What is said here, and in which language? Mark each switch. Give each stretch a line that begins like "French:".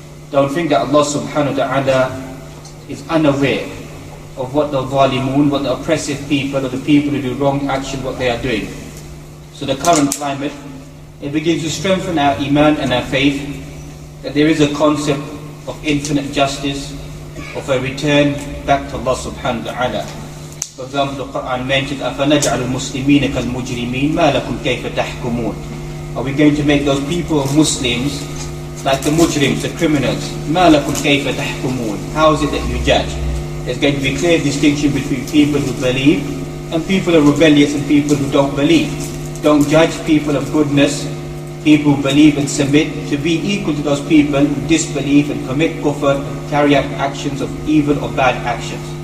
English: Don't think that Allah subhanahu wa ta'ala is unaware of what the zalimun, what the oppressive people, or the people who do wrong action, what they are doing. So the current climate, it begins to strengthen our iman and our faith that there is a concept of infinite justice, of a return back to Allah subhanahu wa ta'ala. For example, the Quran mentions,
Arabic: أَفَنَجْعَلُ الْمُسْلِمِينَ كَالْمُجْرِمِينَ مَا لَكُمْ كَيْفَ تَحْكُمُونَ.
English: Are we going to make those people Muslims like the mujrims, the criminals?
Arabic: مَا لَكُمْ كَيْفَ تَحْكُمُونَ.
English: How is it that you judge? There's going to be a clear distinction between people who believe and people who are rebellious and people who don't believe. Don't judge people of goodness, people who believe and submit, to be equal to those people who disbelieve and commit kufr, carry out actions of evil or bad actions.